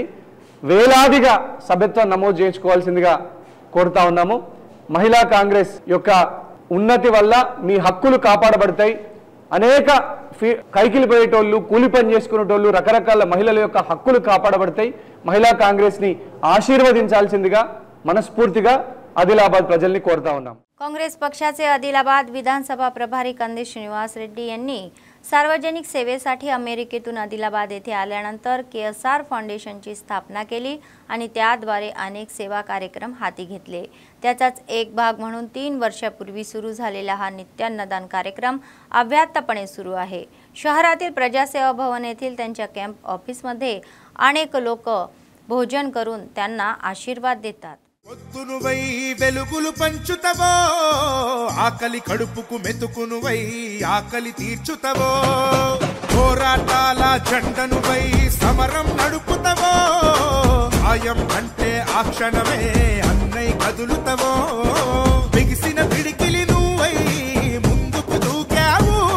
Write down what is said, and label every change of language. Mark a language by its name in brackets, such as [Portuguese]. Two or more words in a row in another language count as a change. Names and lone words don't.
[Telugu] వేలాదిగా సభ్యత్వం నమోదు చేయించుకోవాల్సిందిగా కోరుతా ఉన్నాము। మహిళా కాంగ్రెస్ యొక్క ఉన్నతి వల్ల మీ హక్కులు కాపాడబడతాయి। అనేక కైకిలి పోయేటోళ్ళు, కూలి పని చేసుకునేటోళ్ళు, రకరకాల మహిళల యొక్క హక్కులు కాపాడబడతాయి। మహిళా కాంగ్రెస్ ని ఆశీర్వదించాల్సిందిగా మనస్ఫూర్తిగా ఆదిలాబాద్ ప్రజల్ని కోరతా ఉన్నాం। [Marathi] काँग्रेस पक्षाचे आदिलाबाद विधानसभा प्रभारी कंदी श्रीनिवास रेड्डी यांनी सार्वजनिक सेवेसाठी अमेरिकेतून आदिलाबाद येथे आल्यानंतर KSR फाउंडेशनची स्थापना केली आणि त्याद्वारे अनेक सेवा कार्यक्रम हाती घेतले। त्याचाच एक भाग म्हणून 3 वर्षापूर्वी सुरू झालेला हा नित्यान्नदान कार्यक्रम अव्याहतपणे सुरू आहे। शहरातील प्रजासेवा भवन येथील त्यांच्या कॅम्प ऑफिसमध्ये अनेक लोक भोजन करून त्यांना आशीर्वाद देतात। [Telugu] పొద్దునువై వెలుగులు పంచుతవో ఆకలి కడుపుకు మెతుకునువై ఆకలి తీర్చుతవో పోరాటాల జెండనువై సమరం నడుపుతవో ఆయం అంటే ఆ క్షణమే అన్నై కదులుతవో బిగిసిన పిడికిలి నువ్వై ముందుకు దూకావు